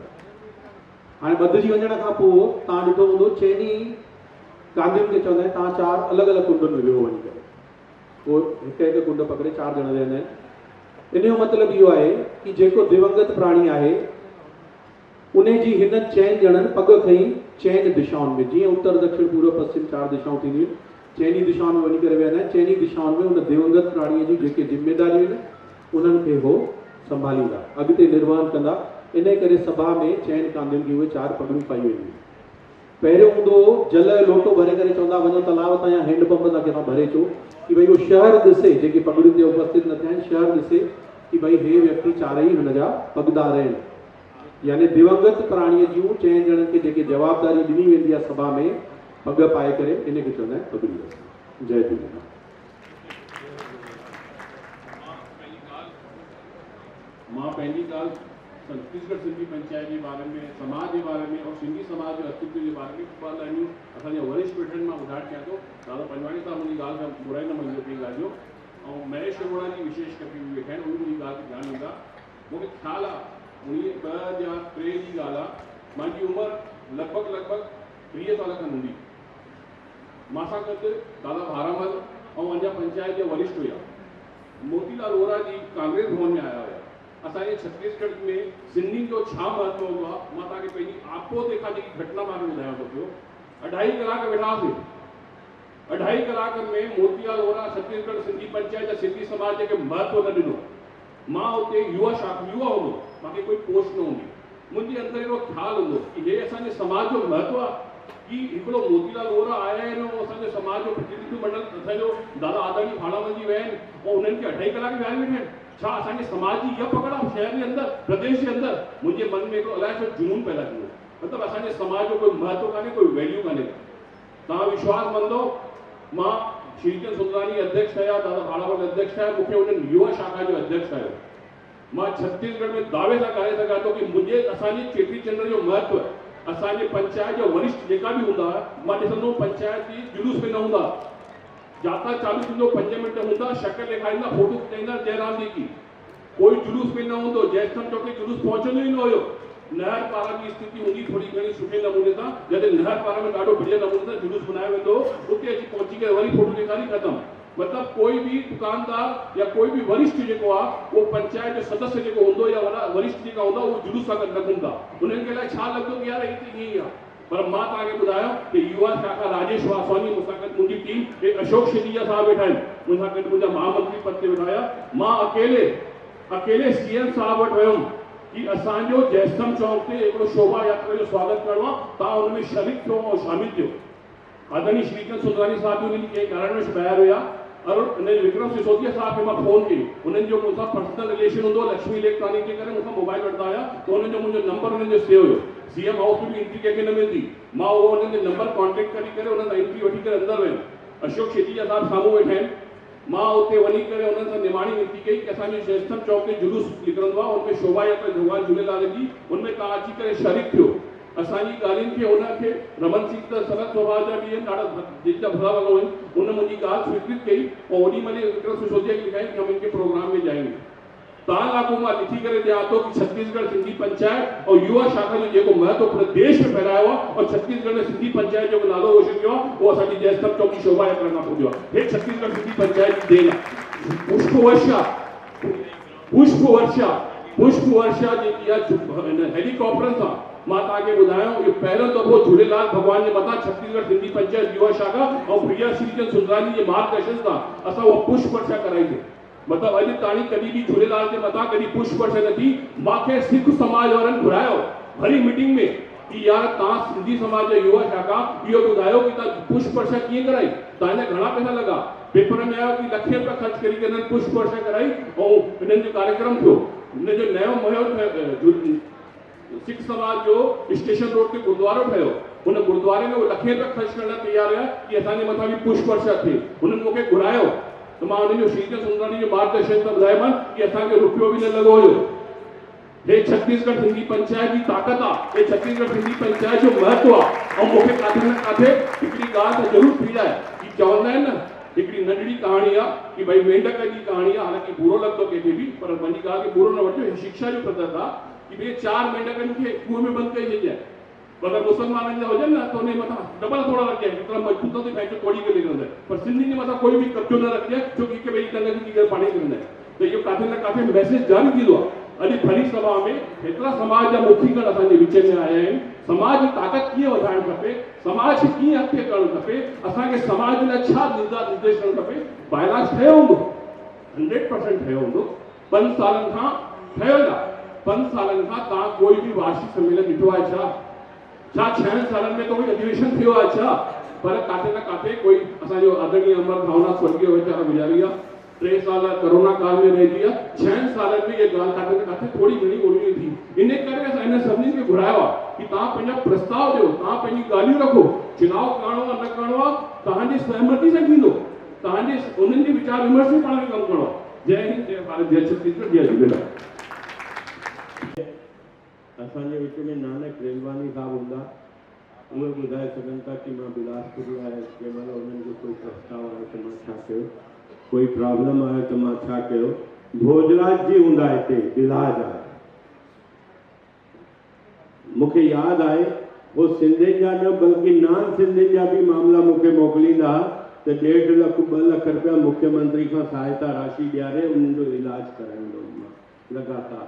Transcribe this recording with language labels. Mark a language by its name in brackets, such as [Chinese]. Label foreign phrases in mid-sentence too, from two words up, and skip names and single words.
[Sindhi] हाणे ॿधजी वञण खां पोइ तव्हां ॾिठो हूंदो 4 कांधियुनि खे चवंदा आहिनि तव्हां 4 अलॻि अलॻि कुंडनि में विहो वञी करे, पोइ हिकु हिकु कुंड पकड़े 4 ॼणा वेहंदा आहिनि। इन जो मतिलबु इहो आहे कि जेको दिवंगत प्राणी आहे उन जी हिन 4 ॼणनि पग खई 4 दिशाउनि में, जीअं उत्तर दक्षिण पूर्व पश्चिम 4 दिशाऊं थींदियूं, 4 दिशाउनि में वञी करे वेहंदा आहिनि। 4 दिशाउनि में उन दिवंगत प्राणीअ जी जेके जिम्मेदारियूं आहिनि उन्हनि खे हो संभालींदा, अॻिते निर्वहन कंदा। इन करे सभा में 4 कांधियुनि की उहे 4 पगड़ियूं पाई वेंदियूं। पहिरियों हूंदो जल जो लोटो भरे करे चवंदा वञो तलाव तां या हैंडपंप तां किथां भरे अचो, कि भई उहो शहर ॾिसे, जेके पगड़ियुनि ते उपस्थित न थिया आहिनि, शहर ॾिसे कि भई हे व्यक्ति 4 ई हुन जा पगदार आहिनि। यानी दिवंगत प्राणीअ जूं 4 ॼणनि खे जेके जवाबदारी ॾिनी वेंदी आहे सभा में पग पाए करे, इन खे चवंदा आहिनि पगड़ी। जय झूलेलाल। मां पंहिंजी ॻाल्हि छत्तीसगढ़ सिंधी पंचायत जे बारे में, [Hindi] समाज के बारे में और सिंधी समाज के अस्तित्व के बारे में [Sindhi] ॿ लाइनियूं असांजे वरिष्ठ वेठनि मां ॿुधाइणु चाहियां थो। दादा पंजवाणी साहब मुंहिंजी ॻाल्हि खां बुराई न मञिजो पंहिंजी ॻाल्हि जो, ऐं महेश अरोड़ा जी विशेष करके बि वेठा आहिनि, उहे मुंहिंजी ॻाल्हि ते ध्यानु ॾींदा। मूंखे ख़्यालु आहे 2003 जी ॻाल्हि आहे, मुंहिंजी उमिरि लॻभॻि 30 साल खनि हूंदी। मां सां गॾु दादा भारामल ऐं अञा पंचायत जा वरिष्ठ हुआ। मोतीलाल वोरा जी कांग्रेस भवन में आया हुआ। असांजे छत्तीसगढ़ में सिंधियुनि जो छा महत्व हूंदो आहे, मां तव्हांखे पंहिंजी आपो ते खां जेकी घटना मां ॿुधायां थो पियो। 2.5 कलाक वेठासीं। 2.5 कलाक में मोतीलाल वोरा छत्तीसगढ़ सिंधी पंचायत सिंधी [Hindi] समाज के महत्व [Sindhi] न ॾिनो। मां हुते युवा हूंदो, मूंखे कोई पोस्ट न हूंदी। मुंहिंजे अंदरि हिकिड़ो ख़्यालु हूंदो कि हे असांजे समाज जो महत्व आहे कि हिकिड़ो मोतीलाल वोरा आया आहिनि ऐं असांजे समाज जो प्रतिनिधि मंडल असांजो दादा आदरणीय भाड़ामल जी विया आहिनि ऐं उन्हनि खे 2.5 कलाक विहारे वेठा आहिनि। छा असांजे समाज जी इहा पकड़ आहे [Hindi] शहर के अंदर, प्रदेश के अंदर? मुझे मन में [Sindhi] हिकिड़ो अलाए छो जुनून पैदा थी वियो। मतिलबु असांजे समाज जो कोई महत्व कान्हे, कोई वैल्यू कान्हे। तव्हां विश्वास मंदो, मां श्रीचंद सुंदरानी अध्यक्ष ठहिया, दादा भाड़ामल अध्यक्ष ठहिया, मूंखे उन्हनि युवा शाखा जो अध्यक्ष ठाहियो। मां छत्तीसगढ़ में दावे सां करे सघां थो कि मुंहिंजे असांजे चेटीचंड जो महत्व असांजे पंचायत जो वरिष्ठ जेका बि हूंदा, मां ॾिसंदो पंचायत जी जुलूस में न हूंदा, जाता चालू थींदो 5 मिंट हूंदा, शक्ल ॾेखारींदा, फोटो खिचाईंदा जयराम जी की। कोई जुलूस में न हूंदो, जयस्तंभ चौक ते जुलूस पहुचंदो ई न हुयो। नहर पारा की स्थिति हूंदी थोड़ी घणी सुठे नमूने सां, जॾहिं नहर पारा में ॾाढो बढ़िया नमूने सां जुलूस मनायो वेंदो, उते अची पहुची करे वरी फोटो ॾेखारी ख़तम। मतलब [Hindi] कोई भी दुकानदार या कोई भी वरिष्ठ [Sindhi] जेको आहे वो पंचायत जो सदस्य जेको हूंदो या वरिष्ठ जेका हूंदा उहो जुलूस सां गॾु न घुमंदा। उन्हनि खे लाइ छा लॻंदो कि यार ही त ईअं ई आहे। पर मां तव्हांखे ॿुधायो कि युवा शाखा राजेश वासवानी मूंसां गॾु मुंहिंजी टीम, हे अशोक शेटीजा साहब वेठा आहिनि, मूंसां गॾु मुंहिंजा महामंत्री पद ते वेठा हुया। मां अकेले सीएम साहब वटि वियुमि कि असांजो जयस्तंभ चौक ते हिकिड़ो शोभा यात्रा जो स्वागत करिणो आहे, तव्हां हुन में शरीक थियो ऐं शामिल थियो। आदरणीय श्रीचंद सुंदरानी साहब भी उन्हनि कंहिं कारण में ॿाहिरि हुया और विक्रम सिसोदिया साहब खे मां फोन कई, उन्हनि जो मूंसां पर्सनल रिलेशन हूंदो, लक्ष्मी इलेक्ट्रॉनिक जे करे मूंखां मोबाइल वठंदा हुया, त उन्हनि जो मुंहिंजो नंबर उन्हनि जो सेव हुयो। सीएम हाउस में भी एंट्री कंहिंखे न मिलंदी, मां उहो उन्हनि जो नंबर कॉन्टेक्ट करे उन्हनि सां एंट्री वठी करे अंदरि वियुमि। अशोक शेटीजा साहब साम्हूं वेठा आहिनि, मां उते वञी करे उन्हनि सां निमाणी विनती कई कि असांजो जयस्तंभ चौक ते जुलूस निकिरंदो आहे, उनमें शोभा यात्रा भगवान झूलेलाल जी, उनमें तव्हां अची करे शरीक थियो। असांजी ॻाल्हियुनि खे उनखे रमन सिंह त सरल स्वभाव जा बि आहिनि, ॾाढा दिलि जा भला लॻो आहिनि, उन मुंहिंजी ॻाल्हि स्वीकृत कई ऐं ओॾी महिल विक्रम सिसोदिया खे लिखाई कि [Hindi] हम इनके प्रोग्राम में जाएंगे। [Sindhi] तव्हां लाॻू मां लिखी करे ॾियां थो कि छत्तीसगढ़ सिंधी पंचायत और युवा शाखा जो जेको महत्व पूरे देश में फैलायो आहे और छत्तीसगढ़ में सिंधी पंचायत जो नालो रोशन कयो आहे, उहो असांजी जयस्तंभ चौक जी शोभा यात्रा खां पुॼो आहे। हे छत्तीसगढ़ सिंधी पंचायत जी देन आहे। पुष्प वर्षा जेकी आहे हेलीकॉप्टरनि सां मां तव्हांखे ॿुधायो, इहो पहिरियों दफ़ो झूलेलाल भॻवान जे मथां छत्तीसगढ़ सिंधी पंचायत युवा शाखा ऐं प्रिया श्रीचंद सुंदरानी जे मार्गदर्शन सां असां उहा पुष्प वर्षा कराईसीं। मतलब अॼु ताणी कॾहिं बि झूलेलाल जे मथां कॾहिं पुष्प वर्षा न थी। मूंखे सिख समाज वारनि घुरायो भरी मीटिंग में कि यार तव्हां सिंधी समाज जा युवा शाखा इहो ॿुधायो कि तव्हां पुष्प वर्षा कीअं कराई, तव्हांजा घणा पैसा लॻा। पेपर में आयो कि लखे रुपया ख़र्च करी करे पुष्प वर्षा कराई ऐं हिननि जो कार्यक्रम थियो। हिन जो नयो महल सिख समाज जो स्टेशन रोड ते गुरुद्वारो ठहियो, हुन गुरुद्वारे में वो लखे रुपया ख़र्च करण तैयार हुआ कि असांजे मथां बि पुष्प वर्षा थिए। हुननि मूंखे घुरायो तो मां उन्हनि जो श्रीचंद सुंदरानी जो मार्गदर्शन सां ॿुधायोमांनि कि असांखे रुपयो बि न लॻो हुयो। हे छत्तीसगढ़ सिंधी पंचायत जी ताक़त आहे, हे छत्तीसगढ़ सिंधी पंचायत जो महत्व आहे। ऐं मूंखे काथे न काथे हिकिड़ी ॻाल्हि त ज़रूरु थी आहे कि चवंदा आहिनि न हिकिड़ी नंढड़ी कहाणी आहे कि भाई मेंढक जी कहाणी आहे, हालांकि बुरो लॻंदो कंहिंखे बि, पर पंहिंजी ॻाल्हि खे बुरो न वठिजो। शिक्षा जो प्रदर्श आहे कि भई 4 मेंढकनि खे कुएं में बंदि करे छॾिजे। अगर मुसलमाननि जा हुजनि न त उन मथां डबल थोड़ा रखिजे, एतिरा मजबूत थी पंहिंजो तोड़ी करे निकिरंदा, पर सिंधियुनि जे मथां कोई बि कब्जो न रखिजे छो कि हिक ॿिए जी टंग जी करे पाणी निकिरंदा आहिनि। त इहो काथे न काथे मैसेज जारी थींदो आहे। अॼु भली सभा में हेतिरा समाज जा मुखीगण असांजे विच में आया आहिनि। समाज जी ताक़त कीअं वधाइणु खपे, समाज खे कीअं अॻिते करणु खपे, असांखे समाज लाइ छा निर्देश करणु खपे, बाइलाज ठहियो हूंदो, 100% ठहियो हूंदो। 5 सालनि खां ठहियल आहे। 5 सालनि खां तव्हां कोई बि वार्षिक सम्मेलन ॾिठो आहे छा? 6 सालनि में तो कोई अधिवेशन थियो आहे छा? पर काथे न काथे कोई असांजो आदरणीय अमर भावना स्वर्गीय वीचारा गुज़ारी आहे, 3 साल कोरोना काल में रहिजी आहे। 6 सालनि में ये ॻाल्हि काथे न काथे थोड़ी घणी ओड़ी थी। इन करे असां इन सभिनी खे घुरायो आहे कि तव्हां पंहिंजा प्रस्ताव ॾियो, तव्हां पंहिंजी ॻाल्हियूं रखो। चुनाव करणो आहे न करणो आहे तव्हांजी सहमति सां थींदो, तव्हांजे उन्हनि जे वीचार विमर्श में पाण खे कमु करणो आहे। जय हिंद, जय भारत, जय छत्तीसगढ़, जय झूलेलाल। असांजे विच में नानक रेलवानी साहब हूंदा, उहे ॿुधाए सघनि था कि मां बिलासपुर आहे कंहिं महिल उन्हनि जो कोई प्रस्ताव आहे त मां छा कयो, कोई प्रॉब्लम आहे त मां छा कयो। भोजराज जी हूंदा हिते, इलाज आहे। मूंखे यादि आहे वो सिंधियुनि जा न बल्कि नान सिंधियुनि जा बि मामला मूंखे मोकिलींदा त 1.5 लाख 2 लाख रुपया मुख्यमंत्री खां सहायता राशि ॾियारे उन्हनि जो इलाज कराईंदो मां लगातार।